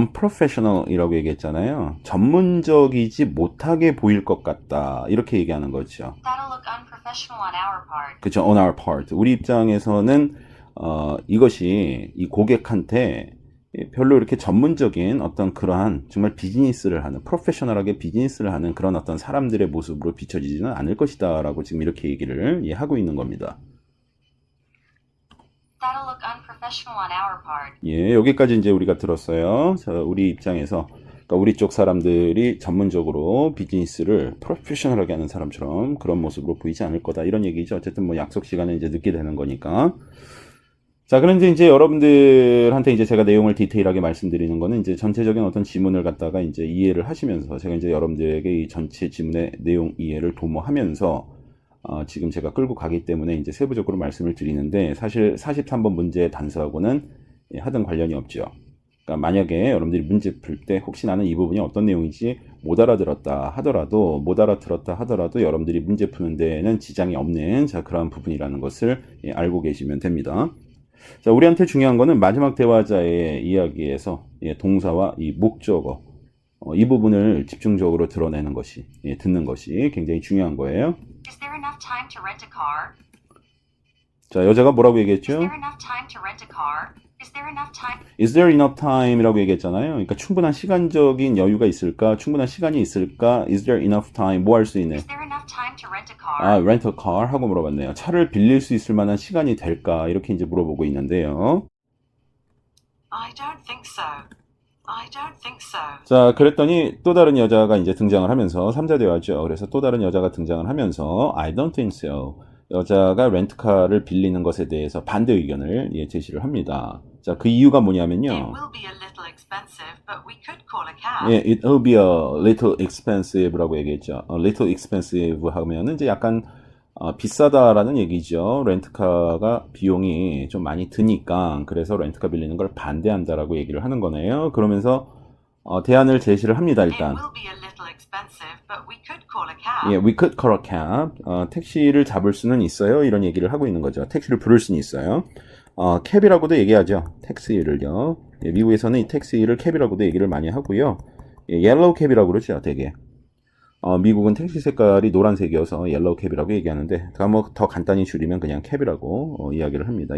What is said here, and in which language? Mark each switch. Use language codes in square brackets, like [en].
[ko] unprofessional이라고 얘기했잖아요. 전문적이지 못하게 보일 것 같다. 이렇게 얘기하는 거죠. [en] That'll look unprofessional on our part. [ko] 그렇죠. [en] on our part. [ko] 우리 입장에서는 이것이 이 고객한테 별로 이렇게 전문적인 어떤 그러한 정말 비즈니스를 하는 프로페셔널하게 비즈니스를 하는 그런 어떤 사람들의 모습으로 비춰지지는 않을 것이다 라고 지금 이렇게 얘기를 하고 있는 겁니다. [en] That'll look unprofessional on our part. [ko] 예, 여기까지 이제 우리가 들었어요. 자, 우리 입장에서 그러니까 우리 쪽 사람들이 전문적으로 비즈니스를 프로페셔널하게 하는 사람처럼 그런 모습으로 보이지 않을 거다 이런 얘기죠. 어쨌든 뭐 약속 시간에 이제 늦게 되는 거니까. 자, 그런데 이제 여러분들한테 이제 제가 내용을 디테일하게 말씀드리는 거는 이제 전체적인 어떤 지문을 갖다가 이제 이해를 하시면서 제가 이제 여러분들에게 이 전체 지문의 내용 이해를 도모하면서 지금 제가 끌고 가기 때문에 이제 세부적으로 말씀을 드리는데 사실 43번 문제의 단서하고는 하등 관련이 없죠. 그러니까 만약에 여러분들이 문제 풀 때 혹시 나는 이 부분이 어떤 내용인지 못 알아들었다 하더라도 여러분들이 문제 푸는 데에는 지장이 없는 자 그러한 부분이라는 것을 알고 계시면 됩니다. 자, 우리한테 중요한 거는 마지막 대화자의 이야기에서 동사와 이 목적어 이 부분을 집중적으로 드러내는 것이 듣는 것이 굉장히 중요한 거예요. [en] Is there enough time to rent a car? [ko] 자, 여자가 뭐라고 [en] Is [ko] 얘기했죠? [en] there enough time to rent a car? Is there enough time? Is there enough time이라고 얘기했잖아요. [ko] 그러니까 충분한 시간적인 여유가 있을까? 충분한 시간이 있을까? [en] Is there enough time? [ko] 뭐 할 수 있네? [en] Is there enough time to rent a car? [ko] 아, rent a car 하고 물어봤네요. 차를 빌릴 수 있을 만한 시간이 될까? 이렇게 이제 물어보고 있는데요. [en] I don't think so. I don't think so. [ko] 자, 그랬더니 또 다른 여자가 이제 등장을 하면서 3자 대화죠. 그래서 또 다른 여자가 등장을 하면서 [en] I don't think so. [ko] 여자가 렌트카를 빌리는 것에 대해서 반대 의견을 제시를 합니다. 자, 그 이유가 [en] It [ko] 뭐냐면요. [en] will be a little expensive, but we could call a cab. 예, it will be a little expensive라고 [ko] 얘기했죠. [en] A little expensive [ko] 하면은 이제 약간 비싸다라는 얘기죠. 렌트카가 비용이 좀 많이 드니까 그래서 렌트카 빌리는 걸 반대한다라고 얘기를 하는 거네요. 그러면서 대안을 제시를 합니다. [en] It [ko] 일단. [en] will be a little expensive, but we could call a cab. 예, we could call a cab. [ko] 택시를 잡을 수는 있어요. 이런 얘기를 하고 있는 거죠. 택시를 부를 수는 있어요. 캡이라고도 얘기하죠. 택시를요. 예, 미국에서는 이 택시를 캡이라고도 얘기를 많이 하고요. 예, 옐로우 캡이라고 그러죠. 되게. 미국은 택시 색깔이 노란색이어서 옐로우 캡이라고 얘기하는데 더 간단히 줄이면 그냥 캡이라고 이야기를 합니다.